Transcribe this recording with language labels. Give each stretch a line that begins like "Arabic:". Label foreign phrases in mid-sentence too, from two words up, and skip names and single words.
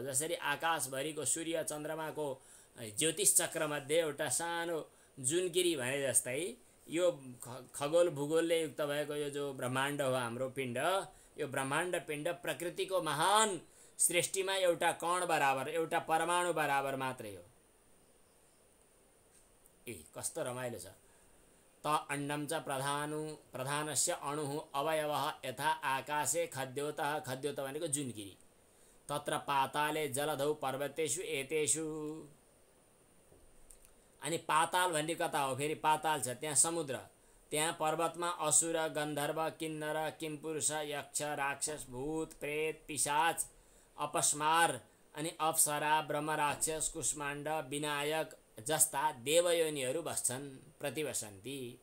Nepali: जसरी आकाशभरिको सूर्य चन्द्रमाको ज्योतिष चक्रमध्ये एउटा सानो जुनकिरी भने जस्तै यो खगोल भूगोलले युक्त भएको यो जो ब्रह्माण्ड हो, हाम्रो पिण्ड, यो ब्रह्माण्ड पिण्ड प्रकृतिको महान सृष्टिमा एउटा कण बराबर, एउटा परमाणु बराबर मात्रै हो। कस्तो रमाइलो छ।
Sanskrit: त अण्डं च प्रधानस्य अणुः अवयवः यथा आकाशे खद्योतः,
Nepali: खद्योत भनेको जुनकिरी,
Sanskrit: तत्र पाताले जलधौ पर्वतेषु एतेषु।
Nepali: अनि पाताल भन्ने कता हो? फेरि पाताल छ, त्यहाँ समुद्र, त्यहाँ पर्वतमा असुर, गन्धर्व, किन्नर, किमपुरुष, यक्ष, राक्षस, भूत, प्रेत, पिशाच, अपस्मार अनि अप्सरा, ब्रह्म, राक्षस, कुष्माण्ड, विनायक जस्ता देवयोनिहरू बस्छन्, प्रतिवसन्ती।